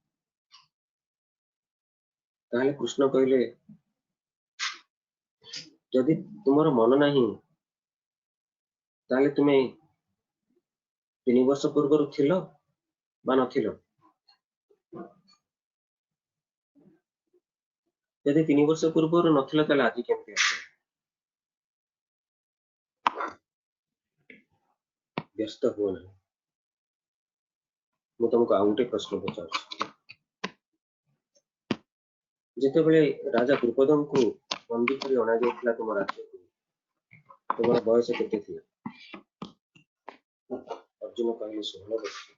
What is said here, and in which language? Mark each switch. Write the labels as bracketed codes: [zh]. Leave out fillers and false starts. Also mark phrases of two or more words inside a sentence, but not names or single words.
[or] ତାହେଲେ କୃଷ୍ଣ କହିଲେ, ଯଦି ତୁମର ମନ ନାହିଁ, ତାହେଲେ ତୁମେ 3 ବର୍ଷ ପୂର୍ବରୁ ଥିଲ ବା ନଥିଲ? ଯଦି 3 ବର୍ଷ ପୂର୍ବରୁ ନଥିଲ, ତାହେଲେ ଆଜି କେମିତି ଆସିଲ? ବ୍ୟସ୍ତ ହୁଅ ନାହିଁ। ମୁଁ ତମକୁ ଆଉ ଗୋଟେ ପ୍ରଶ୍ନ ପଚାରୁଛି। ଯେତେବେଳେ ରାଜା ଦ୍ରୁପଦଙ୍କୁ ବନ୍ଦୀ କରି ଅଣାଯାଇଥିଲା ତୁମ ରାଜ୍ୟକୁ, ତୁମର ବୟସ କେତେ ଥିଲା? ଅର୍ଜୁନ କହିଲେ 16 ବର୍ଷ।